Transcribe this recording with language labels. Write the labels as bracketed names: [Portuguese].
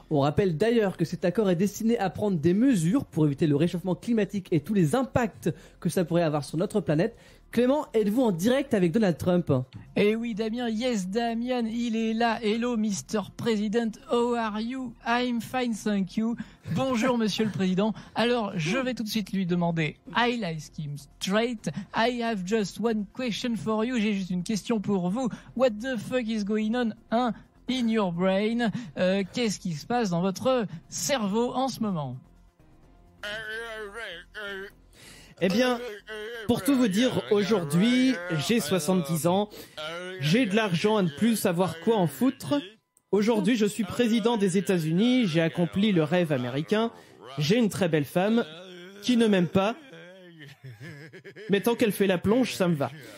[French] On rappelle d'ailleurs que cet accord est destiné à prendre des mesures pour éviter le réchauffement climatique et tous les impacts que ça pourrait avoir sur notre planète. Clément, êtes-vous en direct avec Donald Trump? Et oui Damien, [English] yes Damien, [French] il est là. [English] Hello Mr. President, how are you? I'm fine, thank you. [French] Bonjour Monsieur le Président. Alors, je vais tout de suite lui demander, [English] I'll ask him straight. I have just one question for you. [French] J'ai juste une question pour vous. [English] What the fuck is going on, hein, in your brain? [French] Qu'est-ce qui se passe dans votre cerveau en ce moment? Eh bien, pour tout vous dire, aujourd'hui, j'ai 70 ans, j'ai de l'argent à ne plus savoir quoi en foutre. Aujourd'hui, je suis président des États-Unis, j'ai accompli le rêve américain, j'ai une très belle femme qui ne m'aime pas, mais tant qu'elle fait la plonge, ça me va.